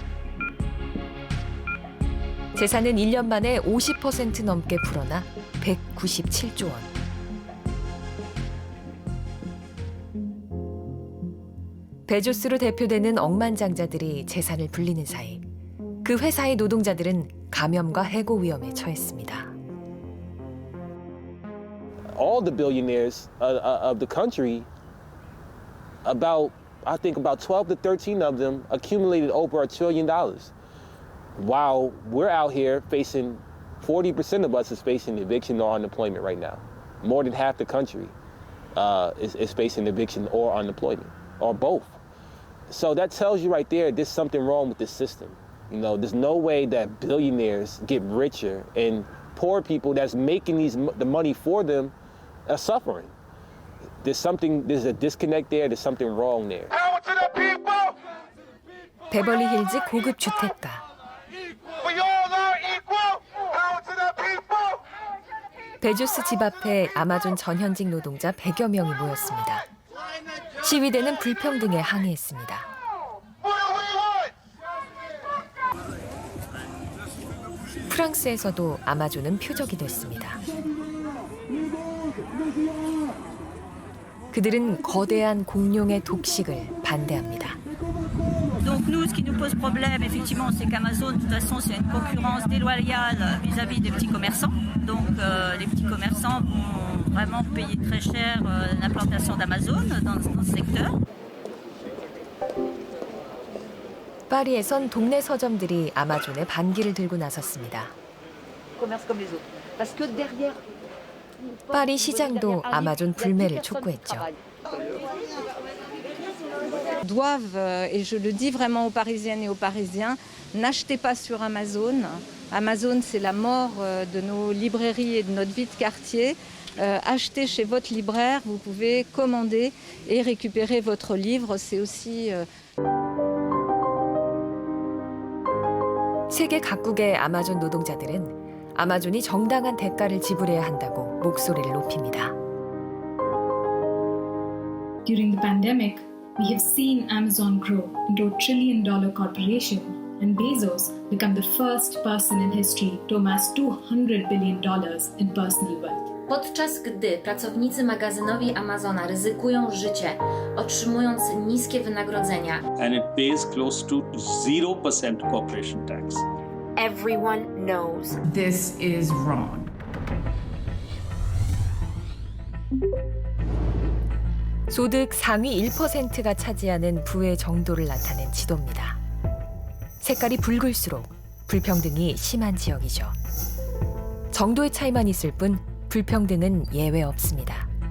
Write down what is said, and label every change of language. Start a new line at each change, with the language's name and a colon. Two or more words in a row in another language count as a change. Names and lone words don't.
Korean: 재산은 1년 만에 50% 넘게 불어나 197조 원. 베조스로 대표되는 억만장자들이 재산을 불리는 사이 그 회사의 노동자들은 감염과 해고 위험에 처했습니다.
English: All the billionaires of the country, I think about 12 to 13 of them accumulated over $1 trillion. While we're out here facing, 40% of us is facing eviction or unemployment right now. More than half the country is facing eviction or unemployment, or both. So that tells you right there, there's something wrong with this system. You know, there's no way that billionaires get richer and poor people that's making the money for them are suffering. There's a disconnect there, there's something wrong there. Power to the people.
Korean: 베벌리 힐즈 고급 주택가.
English: We all are equal. Power to the people.
Korean: 베조스 집 앞에 아마존 전현직 노동자 100여 명이 모였습니다. 시위대는 불평등에 항의했습니다. 프랑스에서도 아마존은 표적이 됐습니다. 그들은 거대한 공룡의 독식을 반대합니다.
French: Donc nous, ce qui nous pose problème, effectivement, c'est qu'Amazon, de toute façon, c'est une concurrence déloyale vis-à-vis des petits commerçants. Donc les petits commerçants vont vraiment payer très cher l'implantation d'Amazon dans ce secteur.
Korean: 파리에선 동네 서점들이 아마존의 반기를 들고 나섰습니다. 파리 시장도 아마존 불매를 촉구했죠.
French: Doivent, et je le dis vraiment aux Parisiennes et aux Parisiens, n'achetez pas sur Amazon. Amazon, c'est la mort de nos librairies et de notre vie de quartier. Achetez chez votre libraire, vous pouvez commander et récupérer votre livre. C'est aussi...
Korean: 세계 각국의 아마존 노동자들은 아마존이 정당한 대가를 지불해야 한다고 목소리를 높입니다.
English: During the pandemic, we have seen Amazon grow into a $1 trillion corporation and Bezos become the first person in history to amass $200 billion in personal wealth.
Polish: Podczas gdy pracownicy magazynowi Amazona ryzykują życie, otrzymując niskie wynagrodzenia,
English: and it pays close to 0% corporation tax. Everyone knows this is wrong.
Korean: 소득 상위 1%가 차지하는 부의 정도를 나타낸 지도입니다. 색깔이 붉을수록 불평등이 심한 지역이죠. 정도의 차이만 있을 뿐 불평등은 예외 없습니다.